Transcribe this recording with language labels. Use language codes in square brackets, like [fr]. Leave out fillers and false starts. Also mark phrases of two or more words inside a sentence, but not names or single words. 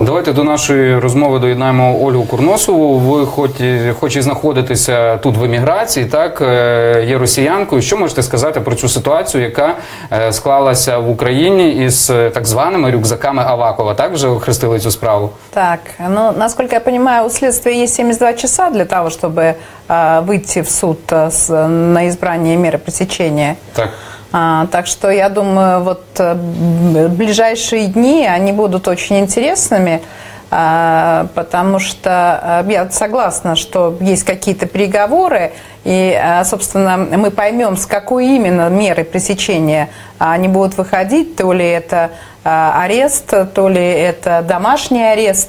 [uk] Давайте до нашої розмови доєднаємо Ольгу Курносову. Ви хоч і знаходитеся тут в еміграції, так, є росіянкою. Що можете сказати про цю ситуацію, яка склалася в Україні із так званими рюкзаками Авакова? Так вже охрестили цю справу? Так, ну, [ru] насколько я понимаю, у следствия есть 72 часа для того, чтобы выйти в суд на избрание меры пресечения. Так. Так что я думаю, вот ближайшие дни, они будут очень интересными, потому что я согласна, что есть какие-то переговоры, и, собственно, мы поймем, с какой именно меры пресечения они будут выходить, то ли это арест, то ли это домашний арест.